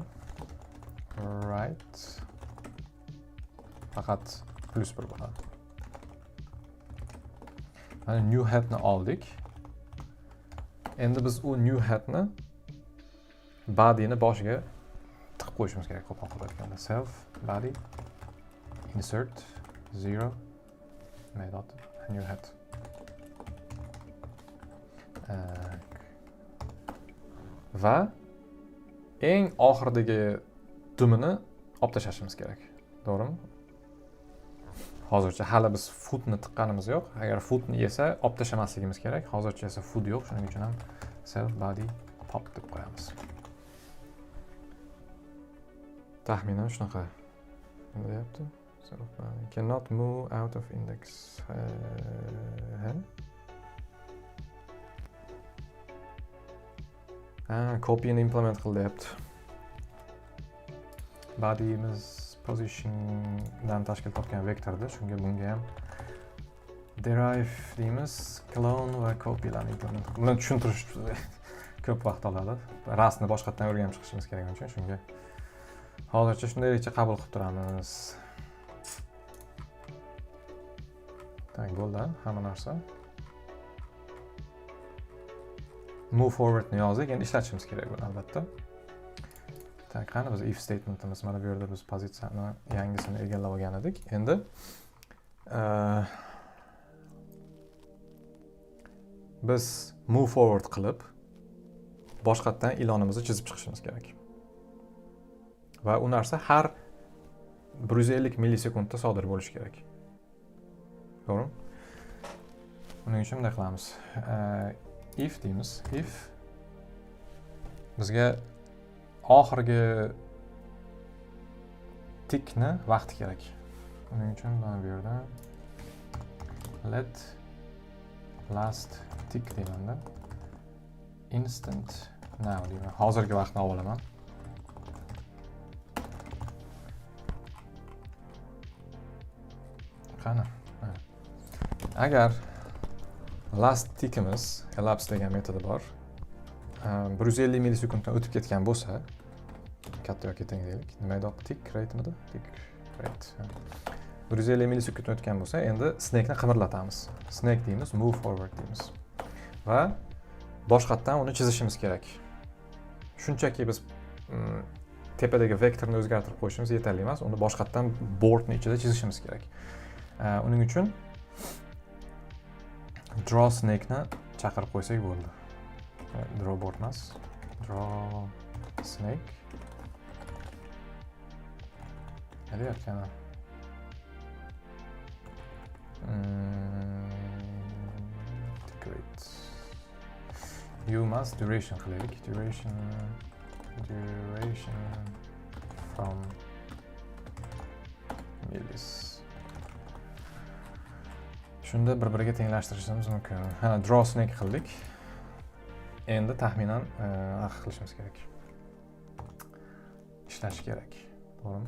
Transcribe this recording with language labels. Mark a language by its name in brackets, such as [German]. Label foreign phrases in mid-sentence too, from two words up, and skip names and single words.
[Uzbek] Right faqat plus 1 bo'ladi. Mana [English] new headni [Uzbek] oldik. Endi biz u [English] new headni [Uzbek] body'ni boshiga tiqib qo'yishimiz kerak, qo'pol qilib aytganda. [English] Self body insert 0 made new head. [Uzbek] Va eng oxirdagi dumini olib tashlashimiz kerak. To'g'rimi? Hozircha hali biz footni tiqqanimiz yo'q. Agar footni yesa, olib tashlamasligimiz kerak. Hozircha esa foot yo'q, shuning uchun ham [English] self body pop [Uzbek] deb qo'yamiz. Taxminan shunaqa. Nima deyapti? [English] Self body cannot move out of index. [Uzbek] Copy'ni implement qil deyapti. Body'imiz positiondan tashkil topgan vektorda, shunga bunga ham derive deymiz, clone va copy'larni implement. Buni tushuntirish ko'p vaqt oladi. Rastni boshqatdan o'rganib chiqishimiz kerak uchun shunga hozircha shundaylikcha qabul qilib turamiz. Tak, bo'ldi, hamma narsa. [English] Move forward [Uzbek] ni yozdik. Endi ishlatishimiz kerak buni albatta. Tak, qani biz [English] if statementimiz. [Uzbek] Mana bu yerda biz pozitsiyani yangisini egallab olgan edik. Endi biz [English] move forward [Uzbek] qilib boshqatdan ilonimizni chizib chiqishimiz kerak. Va u narsa har 150 millisekundda sodir bo'lishi kerak. To'g'rimi? Buning uchun bunday qilamiz. If deymiz. If bizga oxirgi tickni vaqti kerak. Buning uchun mana bu yerda [English] let last tick [Uzbek] deymanda [English] instant now [Uzbek] deyman. Hozirgi vaqtni olaman. Qani? Agar [English] last tickimiz [Uzbek] elapse degan metodi bor. 150 millisekunddan o'tib ketgan bo'lsa, katta yoki teng deylik. Nima edi? [English] Tick rate'midi? Tick rate. [Uzbek] 150 millisekunddan o'tgan bo'lsa, endi snake'ni qimirlatamiz. Snake deymiz, [English] move forward [Uzbek] deymiz. Va boshqatdan uni chizishimiz kerak. Shunchaki biz tepadagi vektorni o'zgartirib qo'yishimiz yetarli emas. Uni boshqatdan boardning ichida chizishimiz kerak. Uning uchun [English] draw snake'ni [Uzbek] chaqirib qo'ysak bo'ldi. [English] Draw board emas. Draw snake. [Uzbek] Nima deyapkan? Great. [English] You must duration qilaylik. Duration from millis. [Uzbek] Shunda bir-biriga tenglashtirishimiz mumkin. Ha, [English] draw snake [Uzbek] qildik. Endi taxminan qilishimiz kerak. Ishlash kerak. To'g'rimi?